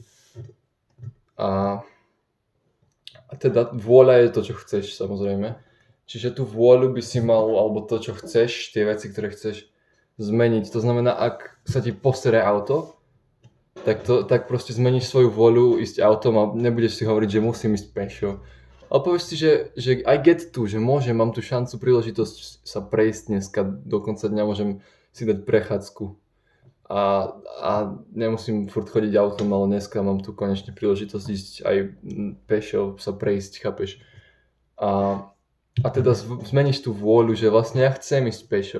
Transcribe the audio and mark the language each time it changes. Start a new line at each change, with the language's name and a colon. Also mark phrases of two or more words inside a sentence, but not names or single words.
Slovak: A teda vôľa je to, čo chceš, samozrejme. Čiže tú vôľu by si mal, alebo to, čo chceš, tie veci, ktoré chceš zmeniť. To znamená, ak sa ti posere auto, tak proste zmeníš svoju vôľu ísť autom a nebudeš si hovoriť, že musím ísť pešo. Ale povieš si, že
English: I get to,
Slovak: že mám tú šancu, príležitosť sa prejsť dneska, do konca dňa môžem si dať prechádzku. A nemusím furt chodiť autom, ale dneska mám tu konečne príležitosť ísť aj pešo, sa prejsť, chápeš? A teda zmeníš tú vôľu, že vlastne ja chcem ísť pešo.